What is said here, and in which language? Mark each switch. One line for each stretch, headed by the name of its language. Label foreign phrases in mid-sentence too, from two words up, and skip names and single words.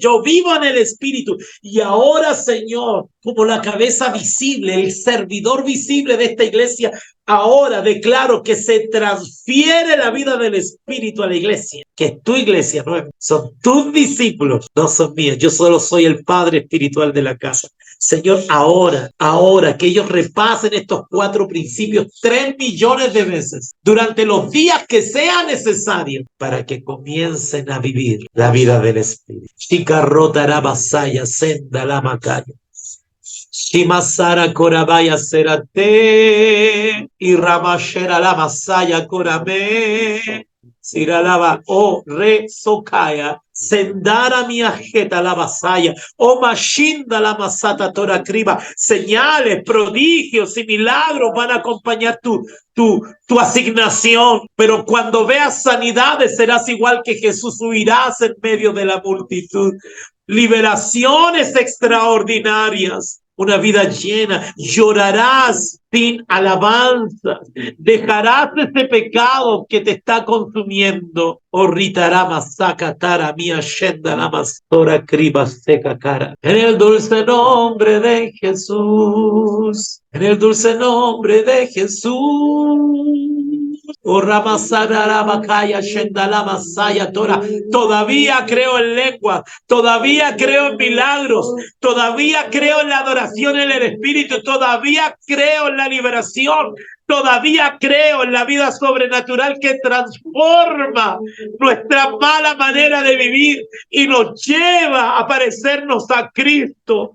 Spanish: Yo vivo en el Espíritu y ahora, Señor, como la cabeza visible, el servidor visible de esta iglesia, ahora declaro que se transfiere la vida del Espíritu a la iglesia, que es tu iglesia, no son tus discípulos, no son míos. Yo solo soy el padre espiritual de la casa. Señor, ahora que ellos repasen estos 4 principios 3 millones de veces durante los días que sea necesario para que comiencen a vivir la vida del Espíritu. Chicarrota basaya senda la macaya. Shimasara korabaya serate y ramashera la masaya korame. Siralaba o re sokaya sendara mi ajeta la basaya o mashinda la masata tora kriba. Señales, prodigios y milagros van a acompañar tu asignación, pero cuando veas sanidades serás igual que Jesús, huirás en medio de la multitud. Liberaciones extraordinarias, una vida llena, llorarás sin alabanza, dejarás ese pecado que te está consumiendo. Orritarama sakatara mia shenda la mastora kriba seca cara. En el dulce nombre de Jesús, en el dulce nombre de Jesús. Todavía creo en lengua, todavía creo en milagros, todavía creo en la adoración en el Espíritu, todavía creo en la liberación, todavía creo en la vida sobrenatural que transforma nuestra mala manera de vivir y nos lleva a parecernos a Cristo.